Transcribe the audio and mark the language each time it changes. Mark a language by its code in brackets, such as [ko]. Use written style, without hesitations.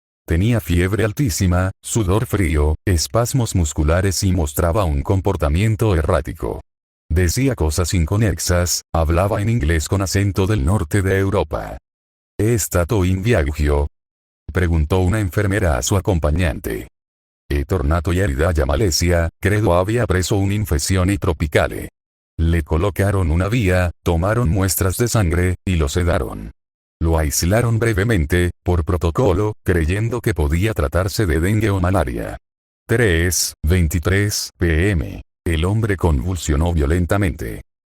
[es] Tenía fiebre altísima, sudor frío, espasmos musculares y mostraba un comportamiento errático. Decía cosas inconexas, hablaba en inglés con acento del norte de Europa. [it] ¿È stato in viaggio?, [es] preguntó una enfermera a su acompañante. [it] «È tornato ieri da Malesia, credo abbia preso un'infezione tropicale». [es] Le colocaron una vía, tomaron muestras de sangre, y lo sedaron. Lo aislaron brevemente, por protocolo, creyendo que podía tratarse de dengue o malaria. 3:23 p.m. El hombre convulsionó violentamente.